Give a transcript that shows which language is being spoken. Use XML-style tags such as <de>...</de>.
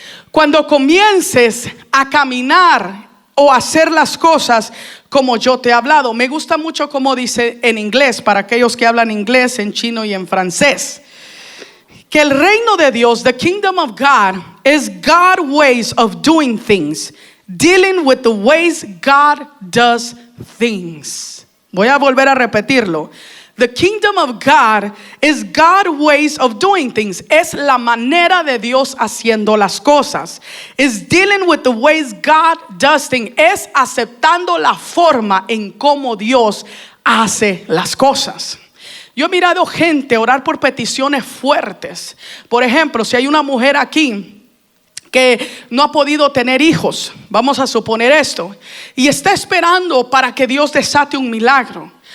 <es>Cuando comiences a caminar o a hacer las cosas como yo te he hablado. Me gusta mucho como dice en inglés, para aquellos que hablan inglés, en chino y en francés, que el reino de Dios,</es> <en>the kingdom of God, is God's ways of doing things. Dealing with the ways God does things.</en> <es>Voy a volver a repetirlo.</es> <en>The kingdom of God is God's ways of doing things.</en> <es>Es la manera de Dios haciendo las cosas.</es> <en>Is dealing with the ways God does things.</en> <es>Es aceptando la forma en cómo Dios hace las cosas. Yo he mirado gente orar por peticiones fuertes. Por ejemplo, si hay una mujer aquí que no ha podido tener hijos, vamos a suponer esto, y está esperando para que Dios desate un milagro.</es>